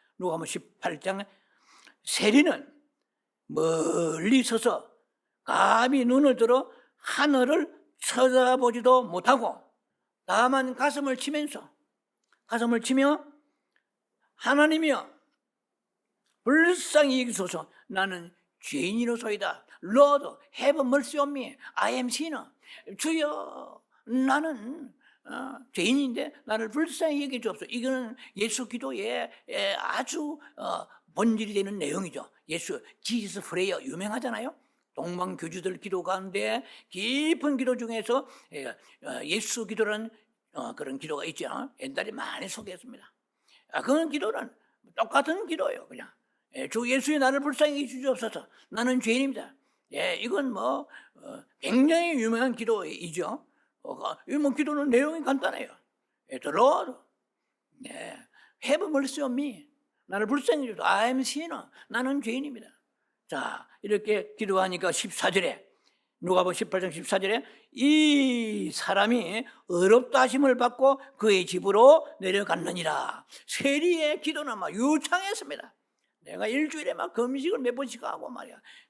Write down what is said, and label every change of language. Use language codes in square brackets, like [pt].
[ko] 누가복음 18장 세리는 멀리 서서 감히 눈을 들어 하늘을 쳐다보지도 못하고 다만 가슴을 치며 하나님이여 불쌍히 여기소서, 나는 죄인이로소이다. [en] Lord, have mercy on me. I am sinner. [ko] 주여, 나는 죄인인데 나를 불쌍히 여겨주옵소서. 이거는 예수 기도의 아주 본질이 되는 내용이죠. Jesus prayer 유명하잖아요. 동방교주들 기도 가운데 깊은 기도 중에서 예수 기도라는 그런 기도가 있죠. 옛날에 많이 소개했습니다. 그런 기도는 똑같은 기도예요. 그냥 주 예수의 나를 불쌍히 주시옵소서, 나는 죄인입니다. 이건 굉장히 유명한 기도이죠. 이 기도는 내용이 간단해요. [en] The Lord, have mercy on me. [ko] 나를 불쌍히 주소서. [en] I am sinner. [ko] 나는 죄인입니다. 자, 이렇게 기도하니까 14절에 누가복음 18장 14절에 이 사람이 의롭다 하심을 받고 그의 집으로 내려갔느니라. 세리의 기도는 유창했습니다. 내가 일주일에 금식을 몇 번씩 하고 말이야.